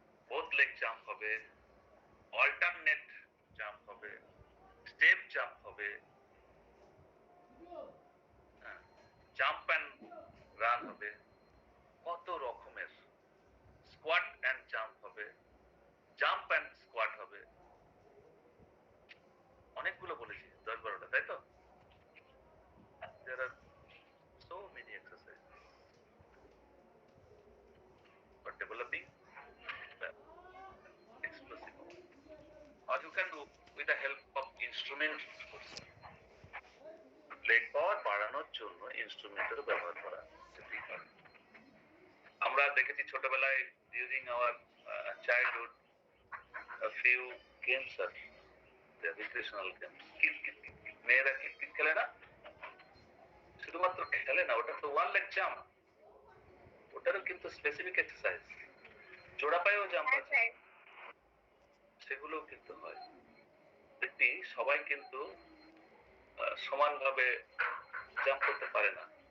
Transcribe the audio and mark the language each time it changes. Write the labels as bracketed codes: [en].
[bn] Both leg jump হবে, alternate jump হবে, step jump হবে, জাম্প অ্যান্ড রান হবে, কত রকমের, স্কোয়াট অ্যান্ড জাম্প হবে, জাম্প অ্যান্ড স্কোয়াট হবে, অনেকগুলো বলেছি, 10-12টা, তাই তো? [en] There are so many exercises for developing the explosive power. Or you can do with the help of instrument also. [bn] Leg পাওয়ার বাড়ানোর জন্য ইনস্ট্রুমেন্টের ব্যবহার করা যেতেই পারে। আমরা দেখেছি ছোটবেলায় [en] during our childhood a few games are [bn] recreational game. মেয়েরা কিট খেলে না, শুধুমাত্র খেলে না, ওটা তো ওয়ান লেগ জাম্প, ওটারও কিন্তু স্পেসিফিক এক্সারসাইজ, জোড়া পায়েও জাম্প হ্যাঁ আছে, স্যার। সেগুলোও কিন্তু হয়। দেখবি সবাই কিন্তু সমানভাবে জাম্প করতে পারে না।